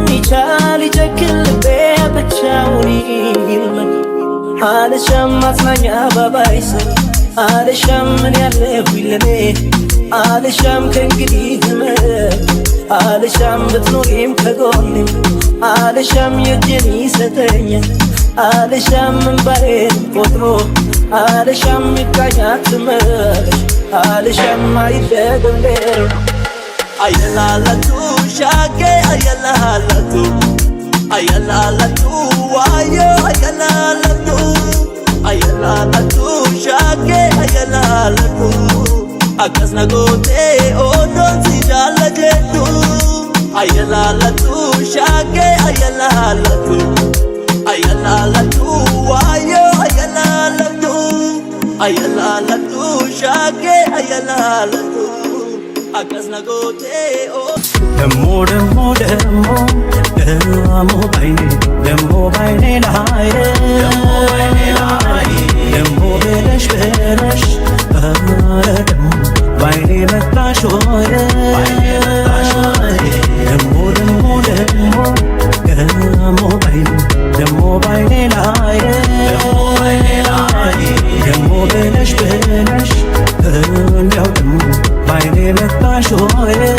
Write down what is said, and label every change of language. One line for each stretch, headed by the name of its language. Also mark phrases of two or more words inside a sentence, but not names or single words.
Amharic: ይቻል ይጨክል ልቤ ብቻውን ይልመድ አልሻም ማጽናኛ ባባይስ አልሻም ምን ያለው ይለኔ አልሻም ከእንግዲህ ህመም አልሻም ብትኖሪም ከጎኔ አልሻም የእጄን ይሰጠኝ አልሻም እንባዬን ቆጥሮ አልሻም ይቃኛት ትመለሽ አልሻም አይደገም ሌሮ
Oromo: ayalalatu shage ayalalatu ayalalatu wayo ayalalatu ayalalatu shage ayalalatu akasna gote odon si jala jedhu ayalalatu shage ayalalatu ayalalatu wayo ayalalatu ayalalatu shage ayalalatu akasna gote
Amharic: ደሞ ደሞ ደሞ ደሞ ባይኔ ደሞ ባይኔ ላይ ደሞ ብለሽ ብለሽ ደሞ ባይኔ መጣሽ ሆይ ደሞ ደሞ ደሞ ደሞ ባይኔ ደሞ ባይኔ ላይ ደሞ ብለሽ ብለሽ እንዲያው ደሞ ባይኔ መጣሽ ሆይ